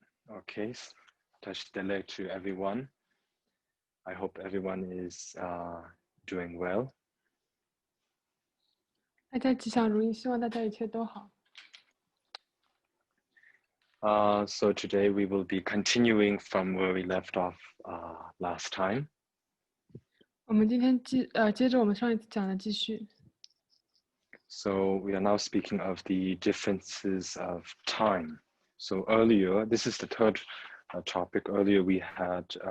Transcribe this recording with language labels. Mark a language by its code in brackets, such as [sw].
[en] Okay, touch the leg to everyone. I hope everyone is doing well. [zh] 大家吉祥如意，希望大家一切都好。 [en] So today we will be continuing from where we left off last time. [zh] 我们今天接着我们上一次讲的继续。 [en] So we are now speaking of the differences of time. So earlier, this is the third topic. Earlier we had